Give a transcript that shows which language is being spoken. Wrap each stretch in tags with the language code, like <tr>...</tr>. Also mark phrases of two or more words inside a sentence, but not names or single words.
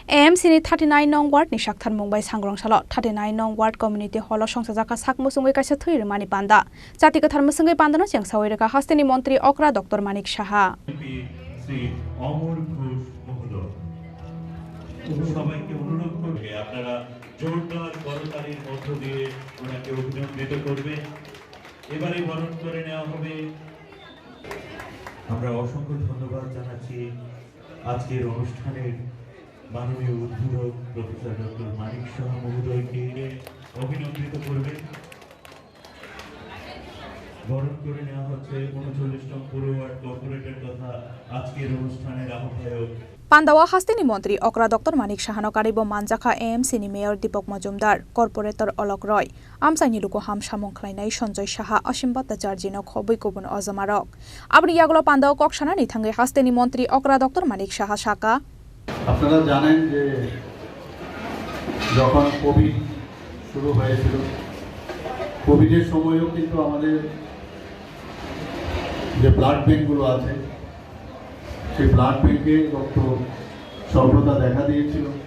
<trp>AMC ni 39 nong ward ni Shakthan Mumbai Sangrong Salo 39 nong ward community hall songsajaka sakmusungai kaisa thui mani panda jati kathar musungai panda no chengsawai reka hasteni মন্ত্রী okra Dr. Manik Saha</trp> <bn>সবাইকে অনুরোধ করবে আপনারা জোরদার করতালির মধ্য দিয়ে ওনাকে অভিনন্দিত করবেন। এবারে বরণ করে নেওয়া হবে। আমরা অসংখ্য ধন্যবাদ জানাচ্ছি আজকের অনুষ্ঠানের মাননীয় উদ্বোধক প্রফেসর ডক্টর মানিক সাহা মহোদয়কে অভিনন্দিত করবেন। বরণ করে নেওয়া হচ্ছে ৩৯ নং পৌর ওয়ার্ড কর্পোরেটর তথা আজকের অনুষ্ঠানের আহ্বায়ক</bn> <trp>Pandawa hasteni মন্ত্রী okra Dr. Manik Saha no karibo manjaka AMC ni mayor Deepak Majumdar corporator Olok Roy amsaini luko ham samong khlainai Sanjay Saha Asim Bhattacharya no khobui kubun ojamarok abni yagulo Pandawa koksana ni thangai hasteni মন্ত্রী okra Dr. Manik Saha Saka</trp> <bn>আপনারা জানেন যে যখন কোভিড শুরু হয়েছিল কোভিডের সময়ও কিন্তু আমাদের যে ব্লাড ব্যাংকগুলো আছে সেই ব্লাড ব্যাংকে রক্ত স্বল্পতা দেখা দিয়েছিল।</bn>